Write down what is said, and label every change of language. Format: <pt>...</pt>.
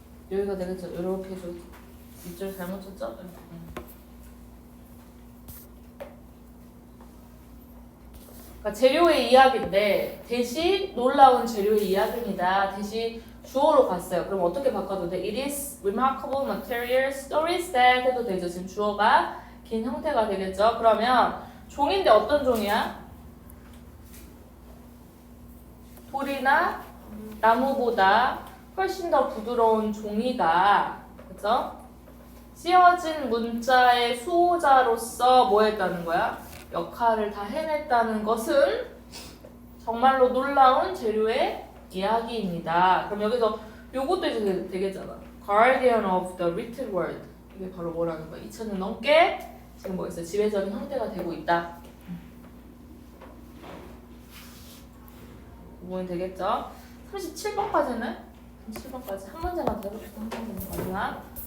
<ko>여기가 되겠죠. 이렇게 해줘. 밑줄 잘못 쳤죠? 그러니까 재료의 이야기인데 대신 놀라운 재료의 이야기입니다. 대신 주어로 갔어요. 그럼 어떻게 바꿔도 돼?</ko> <en>It is remarkable material stories that</en> <ko>해도 되죠. 지금 주어가 긴 형태가 되겠죠. 그러면 종인데 어떤 종이야? 돌이나 나무보다 훨씬 더 부드러운 종이가 그죠? 쓰여진 문자의 수호자로서 뭐 했다는 거야? 역할을 다 해냈다는 것은 정말로 놀라운 재료의 이야기입니다. 그럼 여기서 요것도 이제 되겠잖아.</ko> <en>Guardian of the written word.</en> <ko>이게 바로 뭐라는 거야? 2000년 넘게 지금 뭐 있어요? 지배적인 형태가 되고 있다. 부분이 되겠죠? 37번까지는 37번까지 한 문제만 더 해봅시다. 한 문제만 마지막.</ko>